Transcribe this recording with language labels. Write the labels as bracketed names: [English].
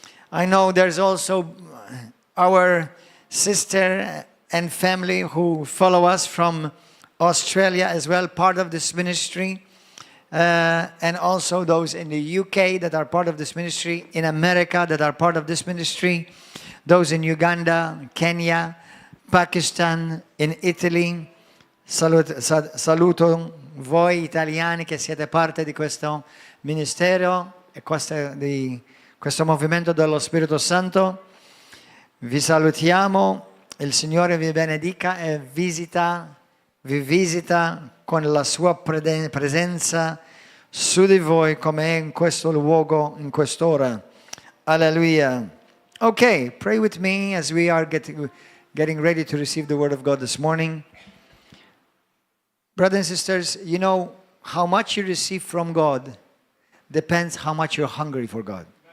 [English] I know there's also our sister and family who follow us from Australia as well, part of this ministry. And also those in the UK that are part of this ministry, in America that are part of this ministry, those in Uganda, Kenya, Pakistan, in Italy. [Italian] Saluto voi italiani che siete parte di questo ministero e di questo movimento dello Spirito Santo. Vi salutiamo, il Signore vi benedica e vi visita con la sua presenza su di voi come è in questo luogo, in quest'ora. Alleluia. [English] Okay, pray with me as we are getting ready to receive the Word of God this morning. Brothers and sisters, you know, how much you receive from God depends how much you're hungry for God.